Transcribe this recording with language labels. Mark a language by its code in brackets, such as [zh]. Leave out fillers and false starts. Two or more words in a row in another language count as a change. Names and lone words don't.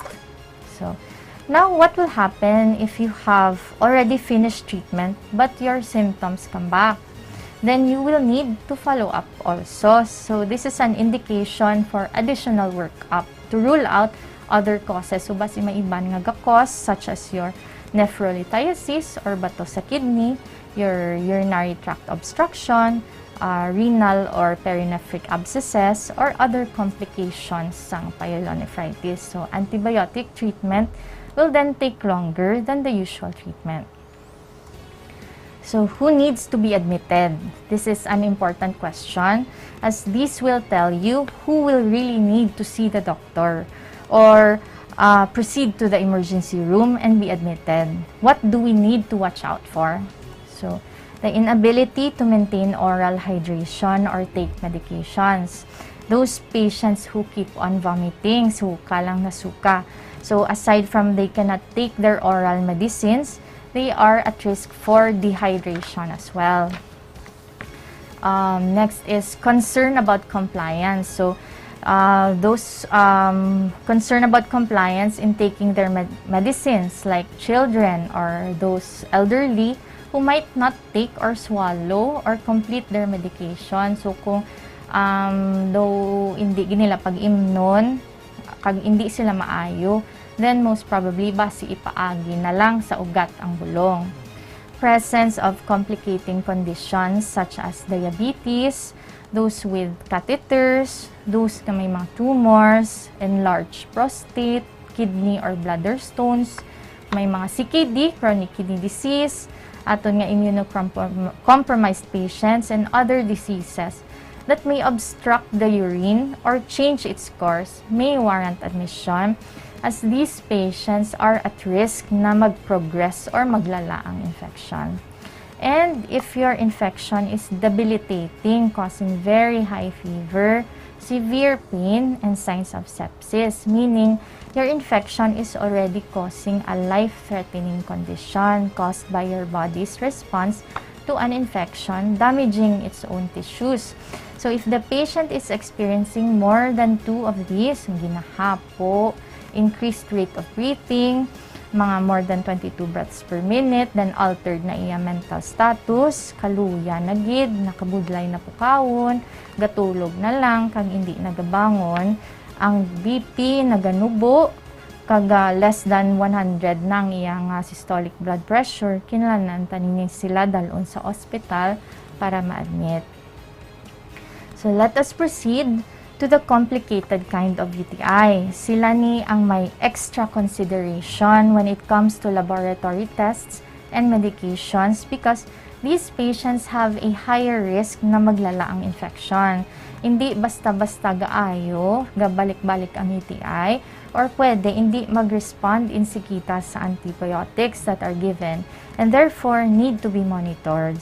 [en] So, now what will happen if you have already finished treatment but your symptoms come back? Then you will need to follow up also. So, this is an indication for additional workup to rule out other causes. So, [hil] basi may iban nga [en] cause such as your nephrolithiasis or [hil] bato sa [en] kidney, your urinary tract obstruction, renal or perinephric abscesses, or other complications ng pyelonephritis. So, antibiotic treatment will then take longer than the usual treatment. So, who needs to be admitted? This is an important question, as this will tell you who will really need to see the doctor or proceed to the emergency room and be admitted. What do we need to watch out for? So, the inability to maintain oral hydration or take medications. Those patients who keep on vomiting, [hil] suka lang na suka. [en] So, aside from they cannot take their oral medicines, they are at risk for dehydration as well. Next is concern about compliance. So, Those concerned about compliance in taking their medicines, like children or those elderly who might not take or swallow or complete their medication. [hil] So kung though hindi nila pag-imnon, kag hindi sila maayo, [en] then most probably [hil] basi ipaagi na lang sa ugat ang bulong. [en] Presence of complicating conditions such as diabetes, those with catheters, those [hil] na may mga [en] tumors, enlarged prostate, kidney or bladder stones, [hil] may mga [en] CKD, chronic kidney disease, [hil] aton nga [en] immunocompromised patients, and other diseases that may obstruct the urine or change its course may warrant admission, as these patients are at risk [hil] na mag-progress or maglala ang infection. [en] And if your infection is debilitating, causing very high fever, severe pain, and signs of sepsis, meaning your infection is already causing a life-threatening condition caused by your body's response to an infection, damaging its own tissues. So if the patient is experiencing more than 2 of these, [hil] ginahapo, [en] increased rate of breathing, [hil] mga [en] more than 22 breaths per minute, then altered [hil] na iya [en] mental status, [hil] kaluya na gid, nakabudlay na pukawon, gatulog na lang, kag hindi nagabangon, ang BP naganubo, kaga [en] less than 100 [hil] nang iyang [en] systolic blood pressure, [hil] kinahanglan tanin sila dalon sa ospital para ma-admit. [en] So let us proceed to the complicated kind of UTI. [hil] Sila ni ang may [en] extra consideration when it comes to laboratory tests and medications because these patients have a higher risk [hil] na maglala ang infection. Hindi basta-basta gaayo, gabalik-balik ang UTI, or pwede hindi mag-respond insikita sa antibiotics [en] that are given and therefore need to be monitored.